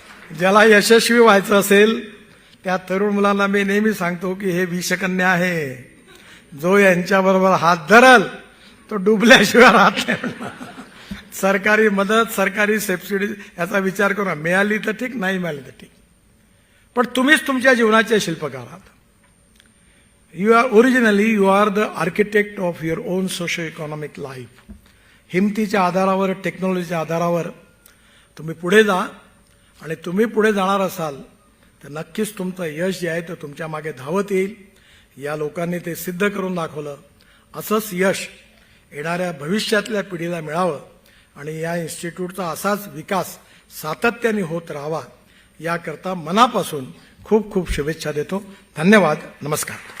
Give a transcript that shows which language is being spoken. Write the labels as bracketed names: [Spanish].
[Marathi] ज्याला यशस्वी व्हायचं असेल त्या तरुण मुलांना मी नेहमी सांगतो की हे विषकन्या आहे, जो यांच्याबरोबर हात धरल तो डुबल्याशिवाय राहत नाही. सरकारी मदत, सरकारी सबसिडी याचा विचार करू, मिळाली तर ठीक, नाही मिळाली तर ठीक, पण तुम्हीच तुमच्या जीवनाचे शिल्पकार आहात. [English] You are the architect of your own socio economic life. [Marathi] हिमतीच्या आधारावर, टेक्नॉलॉजीच्या आधारावर तुम्ही पुढे जा आणि तुम्ही पुढे जाणार असाल तर नक्कीच तुमचं यश जे आहे ते तुमच्या मागे धावत येईल. या लोकांनी ते सिद्ध करून दाखवलं. असंच यश येणाऱ्या भविष्यातल्या पिढीला मिळावं आणि या इन्स्टिट्यूटचा असाच विकास सातत्याने होत राहावा याकरता मनापासून खूप खूप शुभेच्छा देतो. धन्यवाद. नमस्कार.